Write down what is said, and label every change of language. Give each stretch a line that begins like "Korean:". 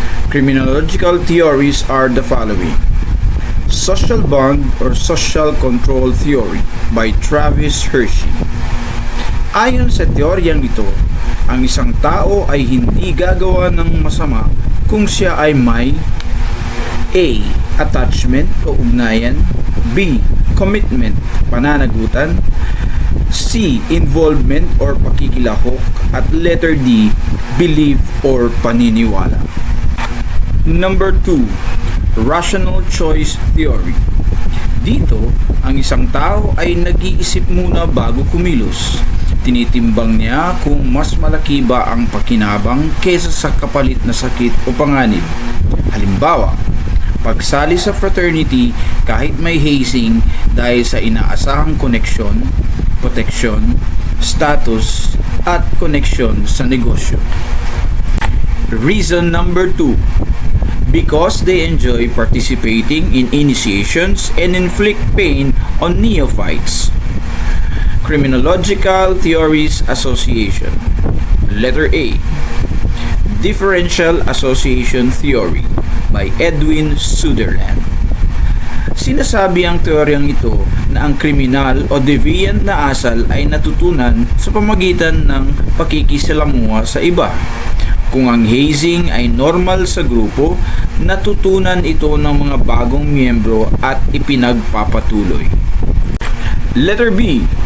English: Criminological theories are the following. Social bond or social control theory by Travis Hershey.
Filipino: Ayon sa teoryang ito, ang isang tao ay hindi gagawa ng masama kung siya ay may A. Attachment o ugnayan, B. Commitment, pananagutan, C. Involvement or pakikilahok, at letter D. Belief or paniniwala. Number 2.
English: Rational choice theory.
Filipino: Dito, ang isang tao ay nag-iisip muna bago kumilos. Tinitimbang niya kung mas malaki ba ang pakinabang kesa sa kapalit na sakit o panganib. Halimbawa, pagsali sa fraternity kahit may hazing dahil sa inaasahang koneksyon, proteksyon, status, at koneksyon sa negosyo.
English: Reason number 2. Because they enjoy participating in initiations and inflict pain on neophytes. Criminological Theories Association. Letter A. Differential Association Theory by Edwin Sutherland.
Filipino: Sinasabi ang teoryang ito na ang kriminal o deviant na asal ay natutunan sa pamagitan ng pakikisalamuha sa iba. Kung ang hazing ay normal sa grupo, natutunan ito ng mga bagong miyembro at ipinagpapatuloy. Letter B.